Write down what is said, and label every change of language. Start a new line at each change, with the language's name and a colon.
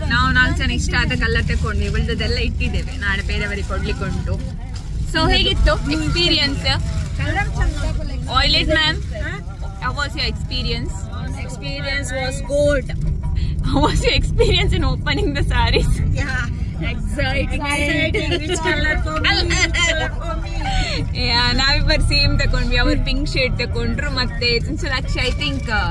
Kannada: ನಾವು 4 ಜನ ಇಷ್ಟ ಆದ ಕಲರ್ ತಗೊಂಡು ಉಳಿದದೆಲ್ಲ ಇಟ್ಟಿದ್ದೇವೆ, ನಾಳೆ ಬೇರೆಯವರಿಗೆ ಕೊಡ್ಲಿಕ್ಕೆ ಉಂಟು. ಸೊ ಹೇಗಿತ್ತು experience?
English: Violet ma'am, how was your experience? Experience was good. How was your experience in opening the sarees? Yeah, exciting. Which color for me?
Kannada: Yeah, ನಾವಿಬ್ಬರು ಸೇಮ್ ತಕೊಂಡ್ವಿ. ಅವ್ರು ಪಿಂಕ್ ಶೇಡ್ ತಕೊಂಡ್ರು, ಮತ್ತೆ ಲಕ್ಷ ಐ ಥಿಂಕ್